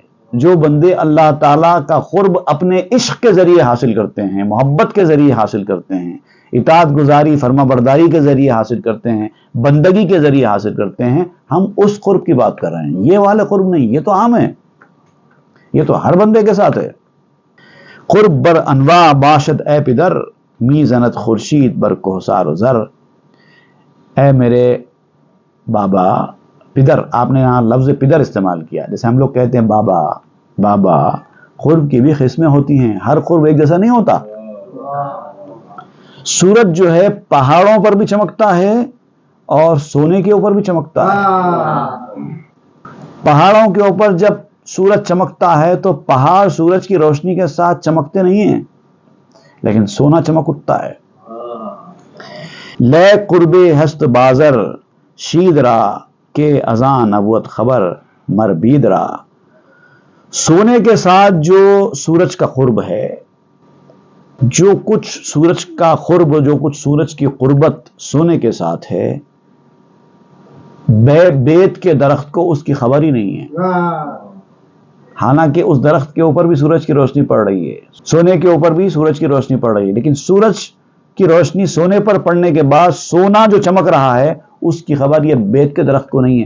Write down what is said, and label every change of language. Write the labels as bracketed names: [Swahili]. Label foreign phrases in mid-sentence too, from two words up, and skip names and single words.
[Urdu] جو بندے اللہ تعالیٰ کا قرب اپنے عشق کے ذریعے حاصل کرتے ہیں، محبت کے ذریعے حاصل کرتے ہیں، اطاعت گزاری فرما برداری کے ذریعے حاصل کرتے ہیں، بندگی کے ذریعے حاصل کرتے ہیں، ہم اس قرب کی بات کر رہے ہیں، یہ والے قرب نہیں، یہ تو عام ہے، یہ تو ہر بندے کے ساتھ ہے۔ [Persian] قرب بر انواع باشد اے پدر، می زنت خورشید بر کوہسار و زر۔ [Urdu] اے میرے بابا، پدر، آپ نے یہاں لفظ پدر استعمال کیا، جیسے ہم لوگ کہتے ہیں بابا بابا۔ قرب کی بھی قسمیں ہوتی ہیں، ہر قرب ایک جیسا نہیں ہوتا۔ سورج جو ہے پہاڑوں پر بھی چمکتا ہے اور سونے کے اوپر بھی چمکتا ہے۔ پہاڑوں کے اوپر جب سورج چمکتا ہے تو پہاڑ سورج کی روشنی کے ساتھ چمکتے نہیں ہیں، لیکن سونا چمک اٹھتا ہے۔ [Persian] لے قرب ہست بازر شید را، کے ازان نبوت خبر مر بید را۔ [Urdu] سونے کے ساتھ جو سورج کا قرب ہے جو کچھ سورج کا قرب، جو کچھ سورج کی قربت سونے کے ساتھ ہے، بیت کے درخت کو اس کی خبر ہی نہیں ہے، حالانکہ اس درخت کے اوپر بھی سورج کی روشنی پڑ رہی ہے، سونے کے اوپر بھی سورج کی روشنی پڑ رہی ہے، لیکن سورج کی روشنی سونے پر پڑنے کے بعد سونا جو چمک رہا ہے اس کی خبر یہ بیت کے درخت کو نہیں ہے۔